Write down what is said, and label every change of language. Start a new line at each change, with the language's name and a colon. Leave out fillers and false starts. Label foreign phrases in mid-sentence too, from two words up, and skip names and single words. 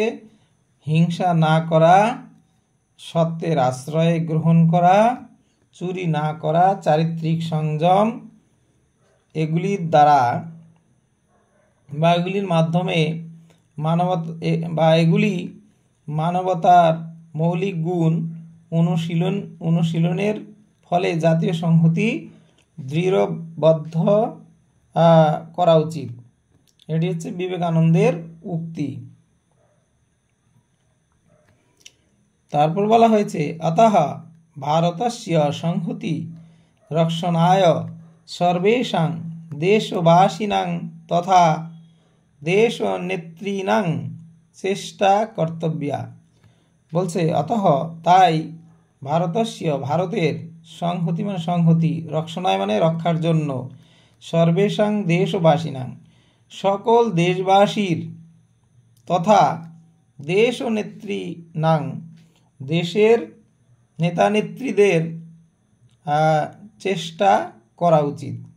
Bangla: হিংসা না করা, সত্যের আশ্রয় গ্রহণ করা, চুরি না করা, চারিত্রিক সংযম, এগুলির দ্বারা বা এগুলির মাধ্যমে এগুলি মানবতার মৌলিক গুণ অনুশীলনের ফলে জাতীয় সংহতি দৃঢ়বদ্ধ করা উচিত। এটি হচ্ছে বিবেকানন্দের উক্তি। তারপর বলা হয়েছে
Sanskrit: अतः भारतस्य संहति रक्षणाय सर्वेषां देशवासिनां तथा देशनेतॄणां চেষ্টা কর্তব্যা।
Bangla: বলছে अतः তাই ভারতস্য ভারতের সংহতি মানে সংহতি, রক্ষণায় মানে রক্ষার জন্য,
Sanskrit: সর্বেষাং দেশবাসিনাং
Bangla: সকল দেশবাসীর, তথা দেশ ও নেতৃনাং দেশের নেতা নেত্রীদের চেষ্টা করা উচিত।